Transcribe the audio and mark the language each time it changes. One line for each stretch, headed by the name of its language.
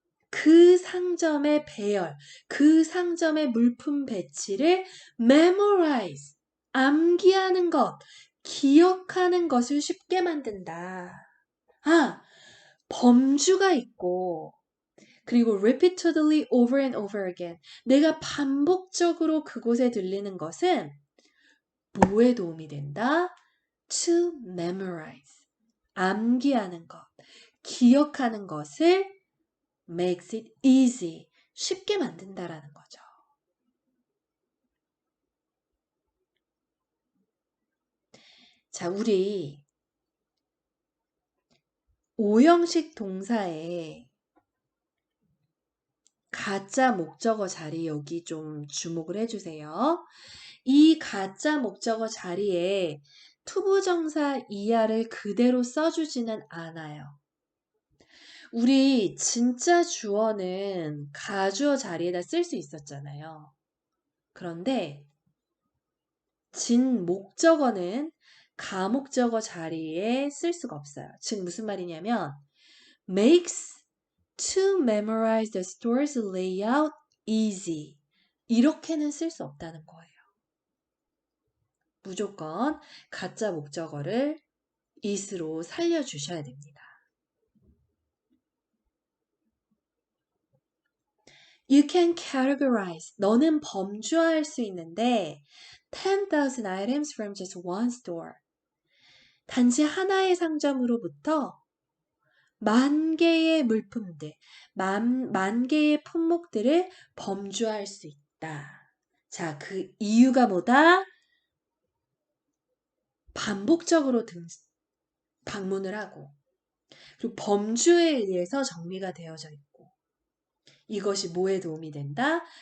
Korean: 그 상점의 배열, 그 상점의 물품 배치를 memorize, 암기하는 것, 기억하는 것을 쉽게 만든다. 아, 범주가 있고, 그리고
English: repeatedly over and over again.
Korean: 내가 반복적으로 그곳에 들리는 것은 뭐에 도움이 된다?
English: To memorize.
Korean: 암기하는 것, 기억하는 것을
English: makes it easy.
Korean: 쉽게 만든다라는 거죠. 자, 우리 오형식 동사에 가짜 목적어 자리 여기 좀 주목을 해주세요. 이 가짜 목적어 자리에 투부정사 이하를 그대로 써주지는 않아요. 우리 진짜 주어는 가주어 자리에다 쓸 수 있었잖아요. 그런데 진 목적어는 가목적어 자리에 쓸 수가 없어요. 즉 무슨 말이냐면
English: makes to memorize the store's layout easy.
Korean: 이렇게는 쓸 수 없다는 거예요. 무조건 가짜 목적어를 is로 살려주셔야 됩니다.
English: You can categorize.
Korean: 너는 범주화할 수 있는데
English: 10,000 items from just one store.
Korean: 단지 하나의 상점으로부터 만 개의 물품들, 만 개의 품목들을 범주화할 수 있다. 자, 그 이유가 뭐다? 반복적으로 방문을 하고 그리고 범주에 의해서 정리가 되어져 있고 이것이 뭐에 도움이 된다?